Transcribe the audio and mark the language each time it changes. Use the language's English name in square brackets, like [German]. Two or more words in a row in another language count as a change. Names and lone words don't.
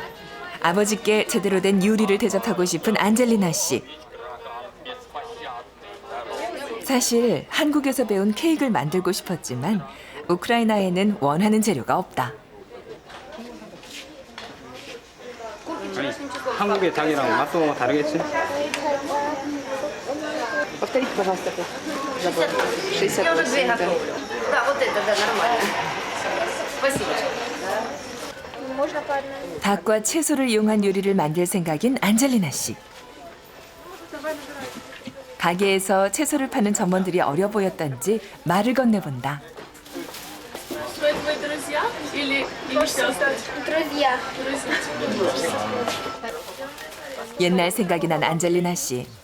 [Korean] 아버지께 제대로 된 요리를 대접하고 싶은 안젤리나 씨. 사실 한국에서 배운 케이크를 만들고 싶었지만 우크라이나에는 원하는 재료가 없다. 아니, 한국의 닭이랑 맛도 다르겠지? [Russian] Повторите, пожалуйста. Забыла. 60%. Я уже две готовлю. Да, вот это, да, нормально. Спасибо. Можно по одному? [Korean] 닭과 채소를 이용한 요리를 만들 생각인 안젤리나 씨. 가게에서 채소를 파는 점원들이 어려 보였던지 말을 건네본다. [Russian] Друзья. [Korean] 옛날 생각이 난 안젤리나 씨.